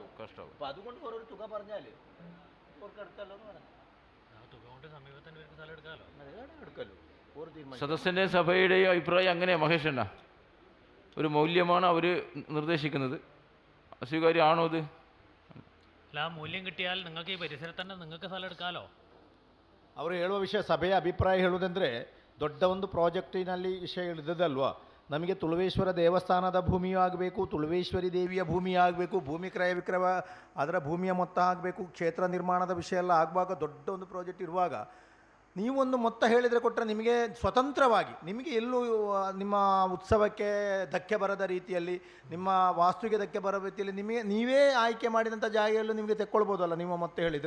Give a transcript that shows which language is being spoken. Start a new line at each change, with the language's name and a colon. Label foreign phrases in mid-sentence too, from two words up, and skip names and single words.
Malayalam: അപ്പൊ അതുകൊണ്ട് ഓരോ തുക പറഞ്ഞാല് അവർക്ക് എടുക്കല്ലോ എന്ന് പറഞ്ഞു എടുക്കല്ലോ ഓരോ തീരുമാനം. സദസ്സിൻ്റെ സഭയുടെയും അഭിപ്രായം അങ്ങനെയാണ് മഹേഷണ്ണ. ഒരു മൗല്യമാണ് അവർ നിർദ്ദേശിക്കുന്നത്. അസ്വീകാര്യമാണോ അത്? അല്ല, ആ മൂല്യം കിട്ടിയാൽ നിങ്ങൾക്ക് ഈ പരിസരത്ത് തന്നെ നിങ്ങൾക്ക് സ്ഥലം എടുക്കാമല്ലോ.
Kannada: ಅವರು ಹೇಳುವ ವಿಷಯ, ಸಭೆಯ ಅಭಿಪ್ರಾಯ ಹೇಳುವುದಂದರೆ ದೊಡ್ಡ ಒಂದು ಪ್ರಾಜೆಕ್ಟಿನಲ್ಲಿ ವಿಷಯ ಇಳಿದದಲ್ವಾ, ನಮಗೆ ತುಳುವೇಶ್ವರ ದೇವಸ್ಥಾನದ ಭೂಮಿಯೂ ಆಗಬೇಕು, ತುಳುವೇಶ್ವರಿ ದೇವಿಯ ಭೂಮಿ ಆಗಬೇಕು, ಭೂಮಿ ಕ್ರಯ ವಿಕ್ರಯ ಅದರ ಭೂಮಿಯ ಮೊತ್ತ ಆಗಬೇಕು, ಕ್ಷೇತ್ರ ನಿರ್ಮಾಣದ ವಿಷಯ ಎಲ್ಲ ಆಗುವಾಗ ದೊಡ್ಡ ಒಂದು ಪ್ರಾಜೆಕ್ಟ್ ಇರುವಾಗ ನೀವೊಂದು ಮೊತ್ತ ಹೇಳಿದರೆ ಕೊಟ್ಟರೆ ನಿಮಗೆ ಸ್ವತಂತ್ರವಾಗಿ ನಿಮಗೆ ಎಲ್ಲೂ ನಿಮ್ಮ ಉತ್ಸವಕ್ಕೆ ಧಕ್ಕೆ ಬರದ ರೀತಿಯಲ್ಲಿ, ನಿಮ್ಮ ವಾಸ್ತುವಿಗೆ ಧಕ್ಕೆ ಬರೋ ರೀತಿಯಲ್ಲಿ ನಿಮಗೆ ನೀವೇ ಆಯ್ಕೆ ಮಾಡಿದಂಥ ಜಾಗೆಯಲ್ಲೂ ನಿಮಗೆ ತೆಕ್ಕೊಳ್ಬೋದಲ್ಲ ನಿಮ್ಮ ಮೊತ್ತ ಹೇಳಿದರೆ.